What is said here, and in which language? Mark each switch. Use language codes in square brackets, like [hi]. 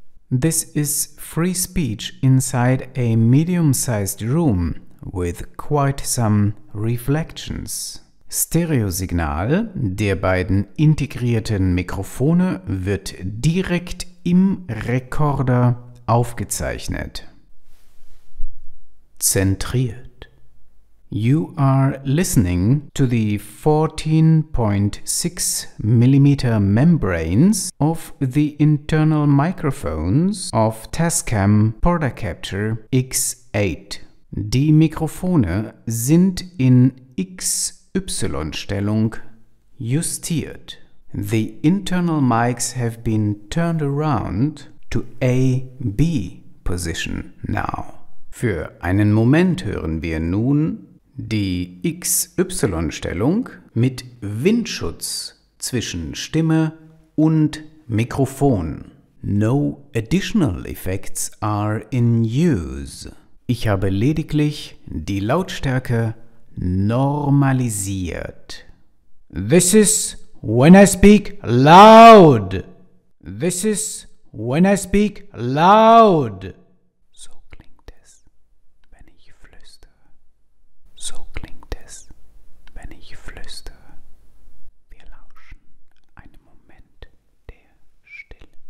[en] This is free speech inside a medium-sized room with quite some reflections. [de] Stereosignal der beiden integrierten Mikrofone wird direkt im Rekorder aufgezeichnet. Zentriert. [en] You are listening to the 14.6 mm membranes of the internal microphones of TASCAM Portacapture X8. [de] Die Mikrofone sind in XY-Stellung justiert. [en] The internal mics have been turned around to A-B position now. [de] Für einen Moment hören wir nun die XY-Stellung mit Windschutz zwischen Stimme und Mikrofon. [en] No additional effects are in use. [de] Ich habe lediglich die Lautstärke normalisiert. [en] This is when I speak loud. This is when I speak loud. [de] So klingt es, wenn ich flüstere. So klingt es, wenn ich flüstere. Wir lauschen einen Moment der Stille.